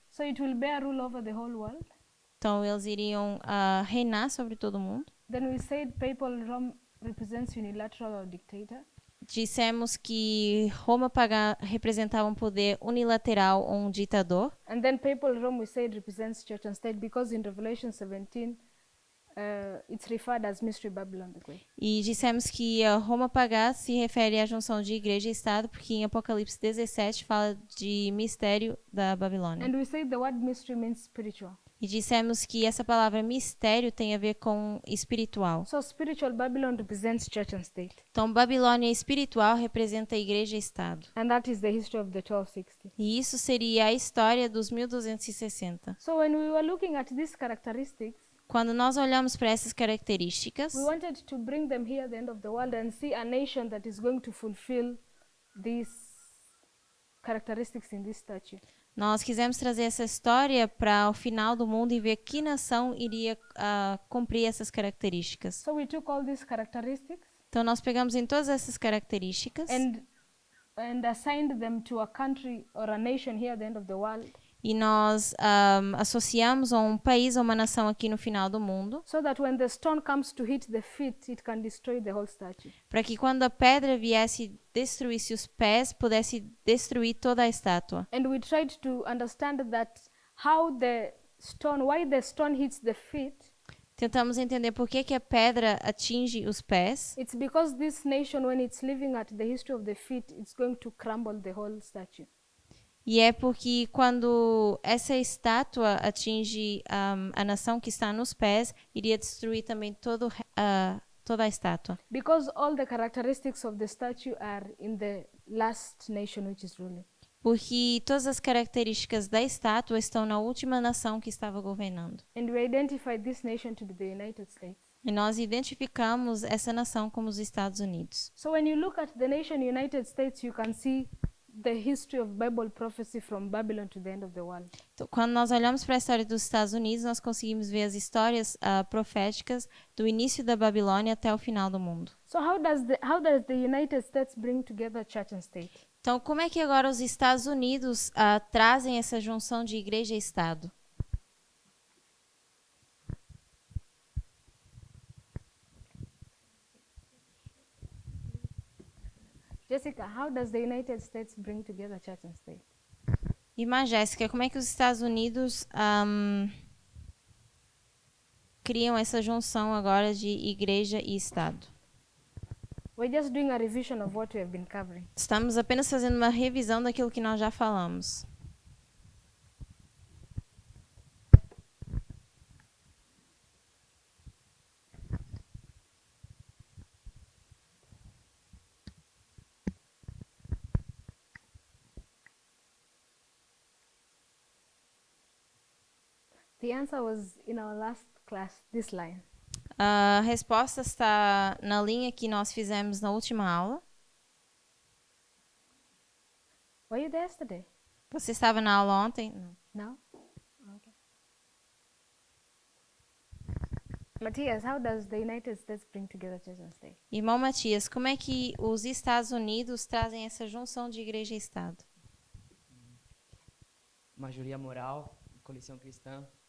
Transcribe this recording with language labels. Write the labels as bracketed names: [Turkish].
[English] So it will bear rule over the whole world. [Portuguese] Então eles iriam reinar sobre todo mundo. [English] Then we said papal Rome represents unilateral or dictator. [Portuguese] Dissemos que Roma pagã representava um poder unilateral ou um ditador. [English] And then papal Rome we said represents church and state because in Revelation 17 it's referred as Mystery Babylon the Great. [Portuguese] E dissemos que a Roma pagã se refere à junção de igreja e Estado, porque em Apocalipse 17 fala de mistério da Babilônia. [English] And we said the word mystery means spiritual. [Portuguese] E dissemos que essa palavra mistério tem a ver com espiritual. [English] So spiritual Babylon represents church and state. [Portuguese] Então, Babilônia espiritual representa a igreja e Estado. [English] And that is the history of the 1260. [Portuguese] E isso seria a história dos 1260. [English] So when we were looking at these characteristics, [Portuguese] Quando nós olhamos para essas características, [English] we wanted to bring them here at the end of the world and see a nation that is going to fulfill these characteristics in this statue. [Portuguese] nós quisemos trazer essa história para o final do mundo e ver que nação iria cumprir essas características. [English] So we took all these characteristics [Portuguese] Então, nós pegamos em todas essas características [English] and assigned them to a country or a nation here at the end of the world, [Portuguese] e nós associamos a um país ou uma nação aqui no final do mundo, [English] so that when the stone comes to hit the feet, it can destroy the whole statue. [Portuguese] para que quando a pedra viesse e destruísse os pés, pudesse destruir toda a estátua. [English] And we tried to understand that why the stone hits the feet. [Portuguese] Tentamos entender por que a pedra atinge os pés. [English] It's because this nation, when it's living at the history of the feet, it's going to crumble the whole statue. [Portuguese] E é porque quando essa estátua atinge a nação que está nos pés, iria destruir também toda a estátua. [English] Because all the characteristics of the statue are in the last nation which is ruling. [Portuguese] Porque todas as características da estátua estão na última nação que estava governando. [English] And we identified this nation to be the United States. [Portuguese] E nós identificamos essa nação como os Estados Unidos. [English] So when you look at the nation United States, you can see the history of Bible prophecy from Babylon to the end of the world. [Portuguese] Então, quando nós olhamos para a história dos Estados Unidos, nós conseguimos ver as histórias proféticas do início da Babilônia até o final do mundo. [English] So how does the United States bring together church and state? [Portuguese] Então, como é que agora os Estados Unidos trazem essa junção de igreja e Estado? [English] Jessica, how does the United States bring together church and state? [Portuguese] Irmã Jéssica, como é que os Estados Unidos criam essa junção agora de igreja e Estado? [English] We're just doing a revision of what we have been covering. [Portuguese] Estamos apenas fazendo uma revisão daquilo que nós já falamos. [English] The answer was in our last class, this line. [Portuguese] A resposta está na linha que nós fizemos na última aula. [English] Were you there yesterday? [Portuguese] Você estava na aula ontem? Não. [English] No? Okay. Matthias, how does the United States bring together church and state? [Portuguese] Irmão Matias, como é que os Estados Unidos trazem essa junção de igreja e Estado? Maioria moral, colisão cristã,